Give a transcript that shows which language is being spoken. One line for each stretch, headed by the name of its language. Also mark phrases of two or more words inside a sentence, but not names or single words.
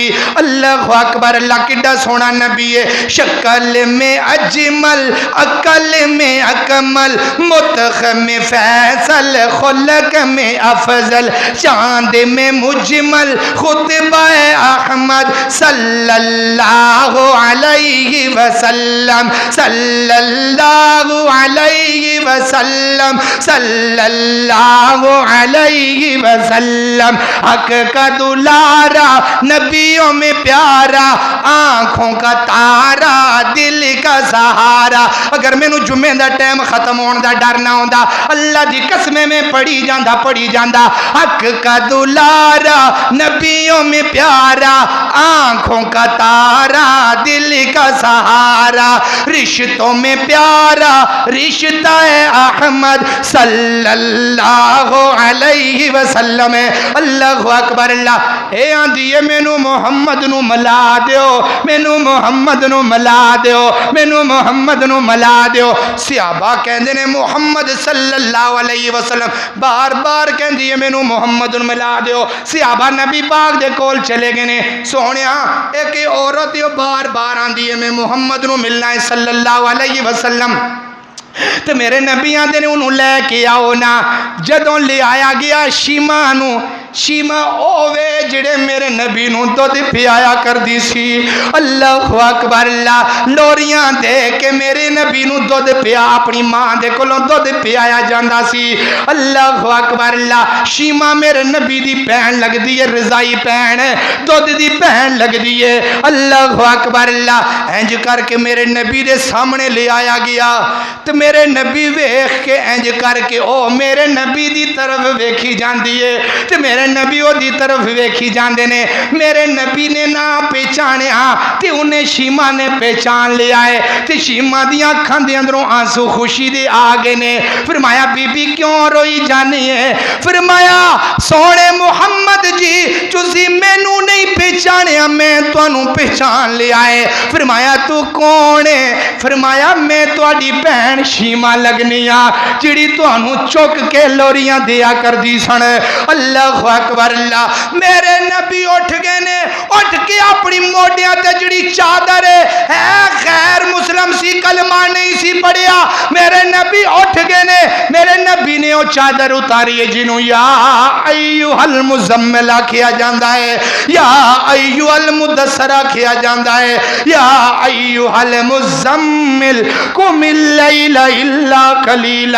Arabic: اللہ اکبر اللہ،
Urdu: کڈا سونا نبی ہے، شکل میں اجمل، عقل میں اکمل، متخ میں فیصل، خلق میں افضل، چاند میں مجمل، خطبہ احمد
Arabic: صلی اللہ علیہ وسلم، صلی اللہ علیہ وسلم، صلی اللہ علیہ وسلم۔
Urdu: حق کا دلارا، نبیوں میں پیارا، آنکھوں کا تارا، دل کا سہارا۔
Punjabi: اگر میں نو جمعے دا ٹائم ختم ہون دا ڈر نہ ہوندا، اللہ دی قسمیں میں پڑھی جاندہ۔
Urdu: حق کا دلارا، نبیوں میں پیارا، آنکھوں کا تارا، دل کا سہارا، رشتوں میں پیارا، رشتہ احمد
Arabic: صلی اللہ علیہ وسلم۔ اللہ اکبر اللہ۔
Punjabi: اے آندھیے مینو محمد نو ملا دیو، مینو محمد نو ملا دیو، مینو محمد نو ملا دیو۔ صحابہ کہندے نے محمد
Arabic: صلی اللہ علیہ وسلم،
Punjabi: بار بار کہندی ہے مینو محمد نو ملا دیو۔ صحابہ نبی پاک دے کول چلے گئے نے، سونیا ایک عورت بار بار آندھی ہے میں محمد نو ملنا ہے
Arabic: صلی اللہ علیہ وسلم،
Punjabi: تو میرے نبی آندے نے انہوں لے کے آؤ نا۔ جدوں لے آیا گیا شیما نو، شیما اوے جڑے میرے نبی نو دودھ پیایا کر دی سی۔
Arabic: اللہ اکبر اللہ۔
Punjabi: لوریاں دے کے میرے نبی نو دودھ پیا، اپنی ماں دے کولوں دودھ پیایا جاندا سی۔
Arabic: اللہ اکبر اللہ۔
Punjabi: شیما میرے نبی دی بہن لگ دی ہے، رضائی بہن، دودھ دی بہن لگ دی ہے۔
Arabic: اللہ اکبر اللہ۔
Punjabi: انج کر کے میرے نبی دے سامنے لے آیا گیا، تو میرے نبی ویکھ کے انج کر کے او میرے نبی دی طرف ویکھی جاندی ہے، تو میرے نبی او دی طرف ویکھی جاندے نے۔ میرے نبی نے نہ پہچانیا تے انہیں شیما نے پہچان لیا ہے، تے شیما دیاں اکھاں دے اندروں آنسو خوشی دے آ گئے نے۔ فرمایا بی بی کیوں روئی جانی ہے؟ فرمایا سونے محمد جی تسی مینوں نہیں پہچانیا، میں تانوں پہچان لیا ہے۔ فرمایا تو کون ہے؟ فرمایا میں تہاڈی بہن شیما لگنی آ جڑی تانوں چک کے لوریاں دیا کر دی سن۔
Arabic: اللہ اکبر اللہ۔
Punjabi: میرے میرے نبی اٹھ گئے نے, اٹھ کے اپنی موڈیاں تے جڑی چادر ہے غیر مسلم سی, کلمہ نہیں سی پڑھیا, میرے نبی اٹھ گئے نے, میرے نبی نے وہ چادر اتاری ہے جنہوں
Arabic: یا ایوہ المزمل
Punjabi: کیا جاندہ ہے,
Arabic: یا ایوہ المدثر
Punjabi: کیا جاندہ ہے,
Arabic: یا ایوہ المزمل قم اللیل الا قلیلا.